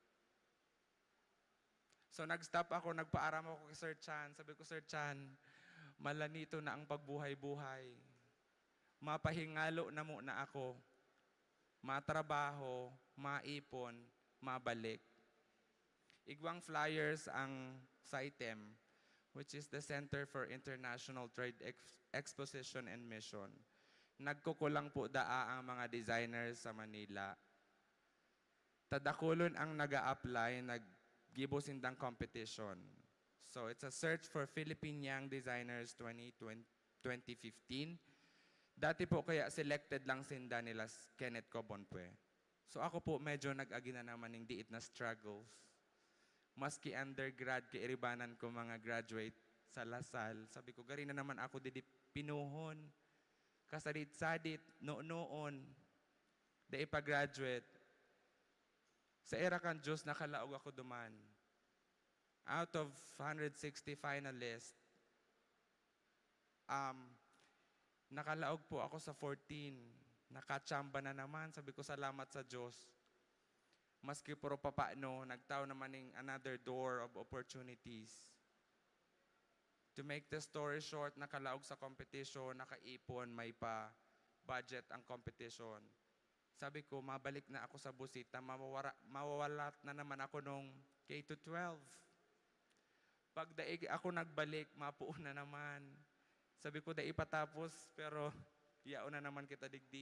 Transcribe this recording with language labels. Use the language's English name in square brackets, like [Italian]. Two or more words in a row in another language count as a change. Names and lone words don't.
[Bikol] So nag-stop ako, nagpaaram ako kay Sir Chan, sabi ko, Sir Chan, malanito na ang pagbuhay-buhay. Mapahingalo na muna ako. Matrabaho, maipon, mabalik. Igwang flyers ang sa item, which is the Center for International Trade Exposition and Mission. Nagkukulang po daa ang mga designers sa Manila. Tadakulon ang naga-apply, nag-gibosindang competition. [English] So it's a search for Philippine Young Designers 2015. [Bikol] Dati po kaya selected lang sinda nila Kenneth Cobonpue. So ako po medyo nag-agi na naman ng diit na struggles. Maski undergrad, kairibanan ko mga graduate sa Lasal. Sabi ko, gari na naman ako didi pinuhon. Kasadit-sadit, noon. Da ipa-graduate. Sa era kan Diyos, nakalaog ako duman. [English] Out of 160 finalists, [Bikol] nakalaog po ako sa 14. Nakachamba na naman. Sabi ko, salamat sa Diyos. Maski puro papaano, nagtao naman ng [English] another door of opportunities. To make the story short, [Bikol] nakalaog sa competition, nakaipon, may pa budget ang competition. Sabi ko, mabalik na ako sa busita, mawawalat na naman ako nung K-12. Pag daig ako nagbalik, mapuon na naman. Sabi ko, daig patapos, pero yaon na naman kita digdi.